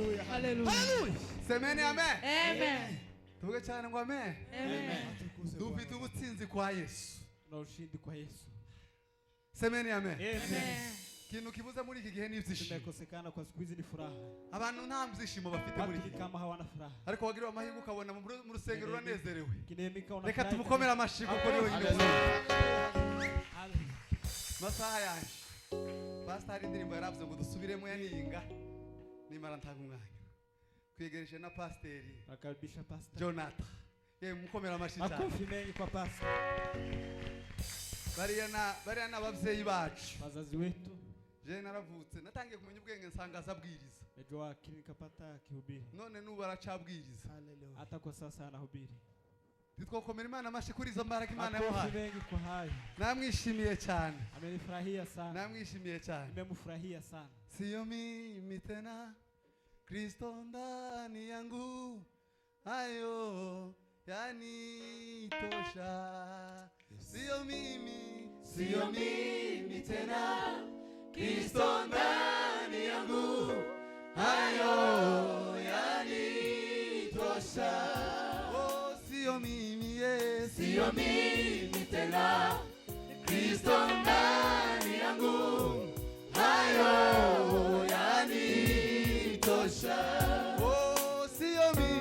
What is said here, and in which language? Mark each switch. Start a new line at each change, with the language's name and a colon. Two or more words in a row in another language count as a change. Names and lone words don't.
Kinyarwanda: haleluya
Swahili: semeni amen Amen.
Kinyarwanda: tuvuge cyane ngo amen Amen. dufite ubutsinzi kwa Yesu
Swahili: Na ushindi kwa Yesu. semeni amen Amen.
Kinyarwanda: kintu kibuza muri iki gihe ni ibyishimo
Swahili: Tumekosekana kwa siku hizi ni furaha.
Kinyarwanda: abantu nta byishimo bafite muri
Swahili: Watu
Kinyarwanda: iki ni gihe
Swahili: kama hawana furaha.
Kinyarwanda: ariko wagiriwe amahirwe ukabona mu rusengero uranezerewe Kinemeka una reka tumukomere amashyi kuko niwe nyine masaha yaje pastor indirimbo yaravuze ngo dusubiremo yaninga nimara ntanga umwanya kwegereje na pasteri
Swahili: Akaribisha pastor.
Kinyarwanda: Jonathan mukomere amashyi cyane
Swahili: Makofi mengi kwa pastor.
Kinyarwanda: bariya n'ababyeyi bacu
Swahili: Wazazi wetu.
Kinyarwanda: je naravutse natangiye kumenya ubwenge nsanga azabwiriza
Swahili: Najua nikapata kihubiri.
Kinyarwanda: none n'ubu aracabwiriza
Swahili: Hata kwa sasa anahubiri.
Kinyarwanda: titwokomera Imana amashyi kuri izo mbaraga Imana
Swahili: Makofi
Kinyarwanda: yamuhaye
Swahili: mengi kwa hayo.
Kinyarwanda: namwishimiye cyane
Swahili: Amenifurahia sana.
Kinyarwanda: namwishimiye cyane
Swahili: Nimemfurahia sana. sio mimi tena Kristo ndani yangu hayo yanitosha sio mimi tena Kristo ndani yangu hayo yanitosha oh sio mimi tena Kristo ndani yangu hayo yanitosha oh sio